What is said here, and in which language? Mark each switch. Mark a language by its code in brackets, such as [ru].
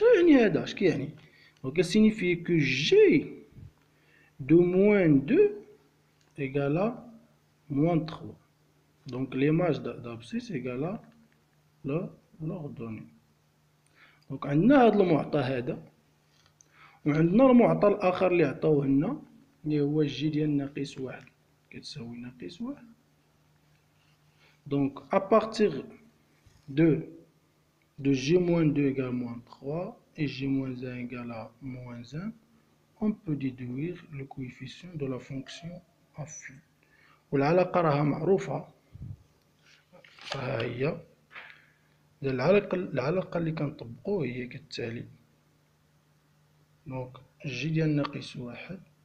[ar] اش يعني هذا؟ اش كيعني؟ [fr] Donc ça signifie que g de moins 2 égale à moins 3. Donc l'image d'abscisse égale à l'ordonnée. [ar] Donc عندنا هذا المعطى هذا، وعندنا المعطى الآخر اللي عطاوه لنا اللي هو جي ديال ناقص 1 كتساوي ناقص 1. [fr] Donc à partir de g moins 2 égale moins 3 et g moins 1 égale à moins 1, on peut déduire le coefficient de la fonction affine. [ar] والعلاقة راها معروفة، ها هي العلاقة اللي كنطبقو هي كالتالي. دونك جي ديال ناقص 1